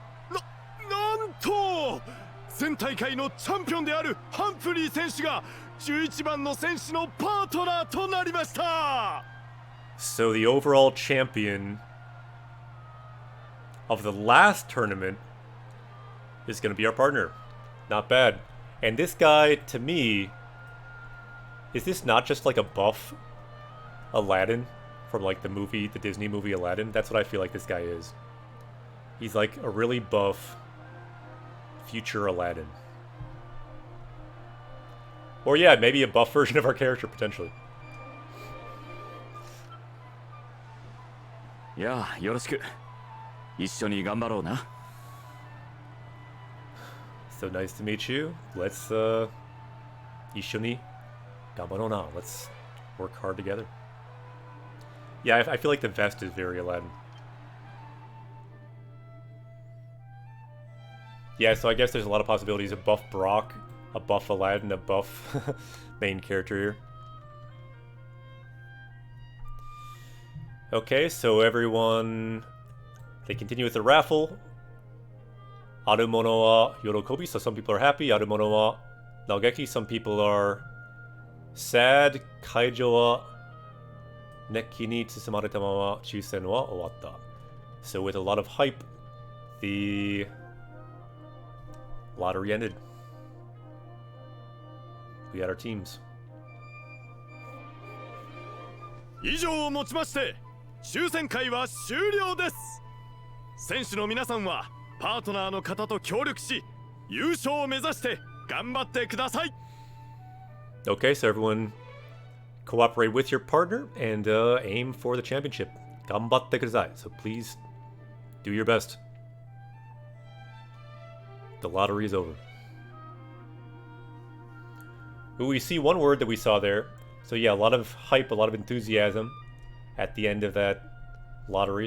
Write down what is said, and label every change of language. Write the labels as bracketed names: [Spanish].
[Japanese] なんと前大会のチャンピオンであるハンフリー選手が11番の選手のパートナーとなりました [English] So the overall champion of the last tournament is going to be our partner. Not bad. And this guy, to me, is this not just like a buff Aladdin from like the Disney movie Aladdin? That's what I feel like this guy is. He's like a really buff future Aladdin. Or yeah, maybe a buff version of our character, potentially. [Japanese] いや、よろしく。一緒に頑張ろうな。 [English] So nice to meet you. Let's, [Japanese] 一緒に頑張ろうな. [English] Let's work hard together. Yeah, I feel like the vest is very Aladdin. Yeah, so I guess there's a lot of possibilities. A buff Brock, a buff Aladdin, a buff main character here. Okay, so everyone... They continue with the raffle. [Japanese] Arumono wa yorokobi, [English] so some people are happy. [Japanese] Arumono wa naogeki, [English] some people are sad. [Japanese] Kaijo wa neki ni tsusumareta mama chusen wa owatta. [English] So with a lot of hype, the lottery ended. We had our teams. [Japanese] 以上をもちまして抽選会は終了です選手の皆さんはパートナーの方と協力し優勝を目指して頑張ってください [English] Okay, so everyone cooperate with your partner and aim for the championship. [Japanese] 頑張ってください. [English] So please do your best. The lottery is over. Ooh, we see one word that we saw there. So yeah, a lot of hype, a lot of enthusiasm at the end of that lottery.